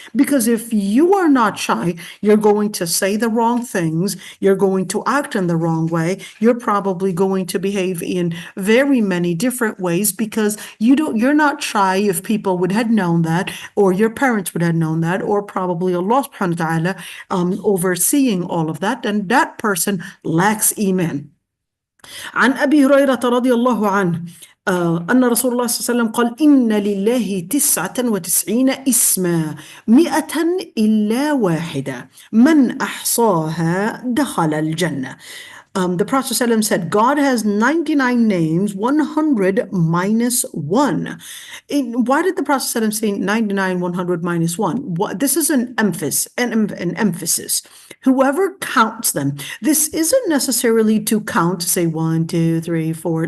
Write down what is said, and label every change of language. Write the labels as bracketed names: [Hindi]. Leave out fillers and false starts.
[English] Because if you are not shy, you're going to say the wrong things, you're going to act in the wrong way, you're probably going to behave in very many different ways, because you're not shy if people would have known that, or your parents would have known that, or probably Allah subhanahu wa ta'ala overseeing all of that, and that person lacks iman. [Arabic] عن أبي هريرة رضي الله عنه أن رسول الله صلى الله عليه وسلم قال إن لله 99 اسما 100 إلا واحدة من أحصاها دخل الجنة. [English] The Prophet ﷺ said, God has 99 names, 100 minus 1. Why did the Prophet ﷺ say 99, 100 minus 1? This is an emphasis. Whoever counts them, this isn't necessarily to count, say 1, 2, 3, 4.